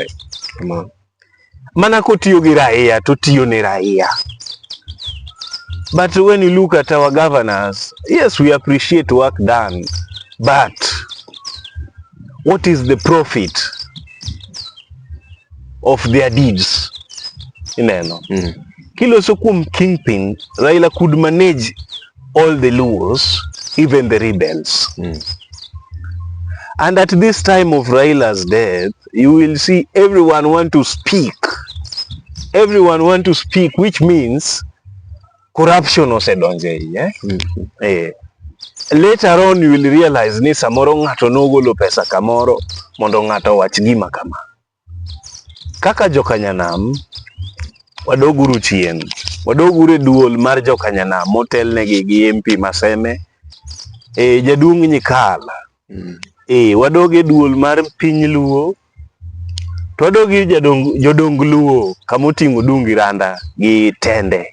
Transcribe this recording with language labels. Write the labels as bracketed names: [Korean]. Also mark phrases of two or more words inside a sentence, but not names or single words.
[Luo (Kenya and Tanzania)] Mana kotiyo gi raia to tiyo ne raia. [English] But when you look at our governors, yes, we appreciate work done, but what is the profit of their deeds? [Luo (Kenya and Tanzania)] Ineno. Kiloso kum [English] kingpin, Raila could manage all the Luos, even the rebels. And at this time of Raila's death, you will see everyone want to speak. Everyone want to speak, which means corruption osedonje. Later on you will realize [Luo (Kenya and Tanzania)] ni samoro ng'ato nogolo pesa kamoro mondo ng'ato wach gima kama. Kaka Jokanyanam, wadoguru chien, wadoguru e duol mar jokanyanam motelnegi gi MP Maseme, jaduong' Nyikala, wadog e duol mar piny Luo, to wadog ir jodong Luo kamoting'o Dungi Randa gi Tende.